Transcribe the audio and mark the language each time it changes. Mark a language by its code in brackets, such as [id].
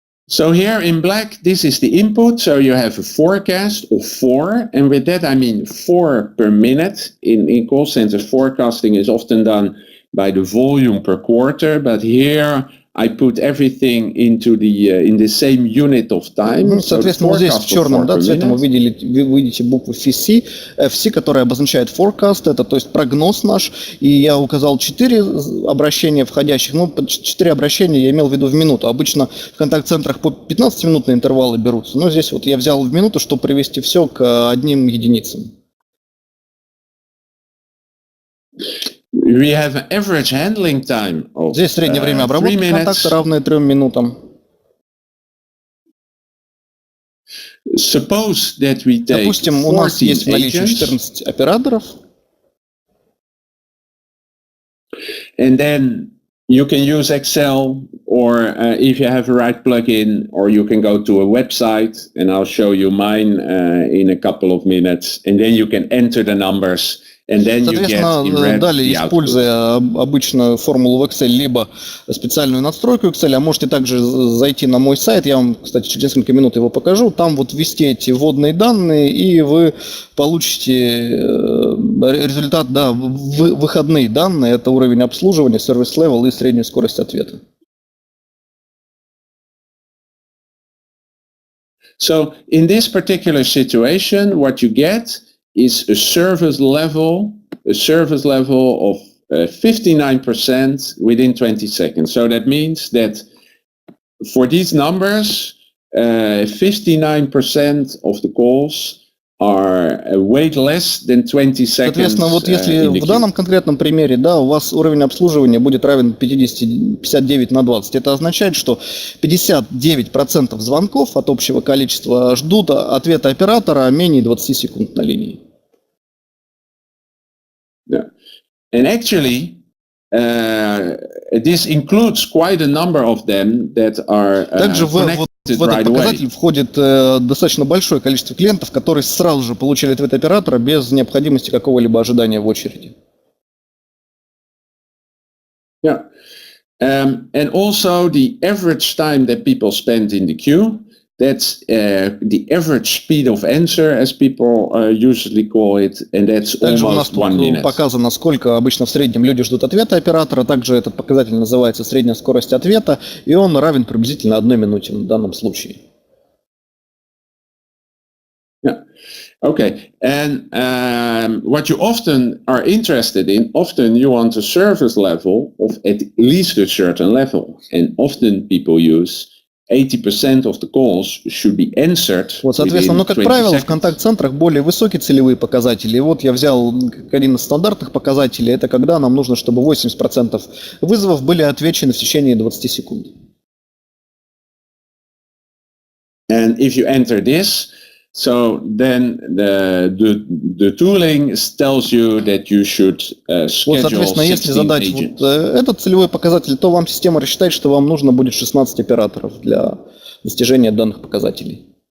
[en] So here in black, this is the input. So you have a forecast of 4. And with that, I mean 4 per minute. In call centers, forecasting is often done by the volume per quarter. But here I put everything into in the same unit of time. [ru] Соответственно, вот здесь в черном цветом вы видите букву FC, FC, которая обозначает forecast, это то есть прогноз наш. И я указал 4 обращения входящих. 4 обращения я имел в виду в минуту. Обычно в контакт-центрах по 15-минутные интервалы берутся. Но здесь вот я взял в минуту, чтобы привести все к одним единицам. [en] We have an average handling time of [ru] Здесь среднее время обработки контакта равное 3 минутам. [en] Suppose that we take [ru] Допустим, у нас есть в наличии 14 операторов. [en] And then you can use Excel, or if you have a right plugin, or you can go to a website, and I'll show you mine in a couple of minutes, and then you can enter the numbers. [ru] Соответственно, далее, используя обычную формулу в Excel, либо специальную надстройку Excel, а можете также зайти на мой сайт, я вам, кстати, через несколько минут его покажу, там вот ввести эти вводные данные, и вы получите результат, выходные данные, это уровень обслуживания, service level и среднюю скорость ответа. [en] So, in this particular situation, what you get is a service level of 59% within 20 seconds. So that means that for these numbers, 59% of the calls are way less than 20 seconds. [ru] Соответственно, вот если в данном конкретном примере, у вас уровень обслуживания будет равен 59 на 20, это означает, что 59% звонков от общего количества ждут ответа оператора менее 20 секунд на линии. [en] Yeah. And actually, this includes quite a number of them that are [ru] также в этот показатель входит достаточно большое количество клиентов, которые сразу же получили ответ оператора без необходимости какого-либо ожидания в очереди. [en] Yeah. And also the average time that people spend in the queue, that's the average speed of answer, as people usually call it, and that's almost 1 minute. [ru] Показано, сколько обычно в среднем люди ждут ответа оператора, также этот показатель называется средняя скорость ответа, и он равен приблизительно 1 минуте в данном случае. [en] Yeah. Okay, and what you often are interested in, often you want a service level of at least a certain level, and often people use 80% of the calls should be answered. [ru] Вот, соответственно, как правило, в контакт-центрах более высокие целевые показатели. И вот я взял один из стандартных показателей, это когда нам нужно, чтобы 80% вызовов были отвечены в течение 20 секунд. [en] And if you enter this, so then the tooling tells you that you should schedule 16 agents. [ru] Вот, соответственно, если задать вот этот целевой показатель, то вам система рассчитает, что вам нужно будет 16 операторов для достижения данных показателей.